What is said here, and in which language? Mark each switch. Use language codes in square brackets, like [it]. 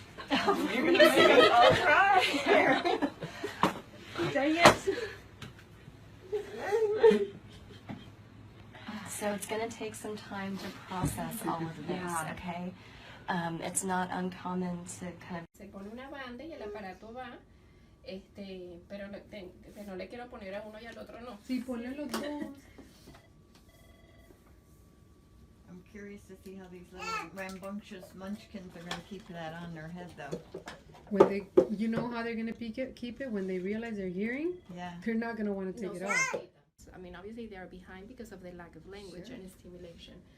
[en] You're gonna make us all cry. Dang it. So it's going to take some time to process all of this, okay? It's not uncommon to kind of... [es] Se pone una banda y el aparato va, pero no le quiero poner a uno y al otro no. Sí, ponle los dos. [en] I'm curious to see how these little rambunctious munchkins are going to keep that on their head, though. When they, you know how they're gonna keep it when they realize they're hearing. Yeah. They're not gonna want to take it off. I mean, obviously they are behind because of the lack of language and stimulation.